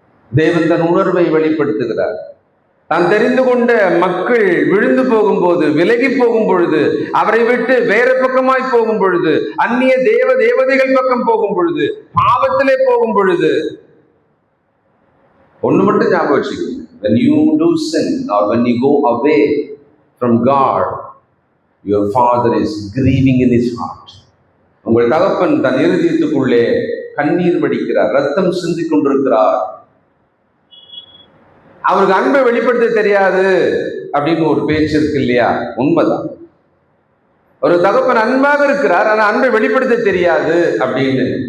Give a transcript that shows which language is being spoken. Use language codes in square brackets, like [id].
[ta] தேவன் தன் உணர்வை வெளிப்படுத்துகிறார். தான் தெரிந்து கொண்ட மக்கள் விழுந்து போகும்போது, விலகி போகும் பொழுது, அவரை விட்டு வேற பக்கமாய் போகும் பொழுது, அந்நிய தேவதைகள் பக்கம் போகும் பொழுது, பாவத்திலே போகும் பொழுது, ஒண்ணு மட்டும் ஞாபகம் வச்சுக்கோங்க. [en] When you do sin or when you go away from God, your father is grieving in his heart. [ta] உங்கள் தகப்பன் தன் இருதயத்துக்குள்ளே கண்ணீர் வடிக்கிறார், ரத்தம் சிந்திக் கொண்டிருக்கிறார். அவருக்கு அன்பை வெளிப்படுத்த தெரியாது அப்படின்னு ஒரு பேச்சு இருக்கு இல்லையா? உண்மைதான். ஒரு தகப்பன் அன்பாக இருக்கிறார், ஆனா அன்பை வெளிப்படுத்த தெரியாது அப்படின்னு.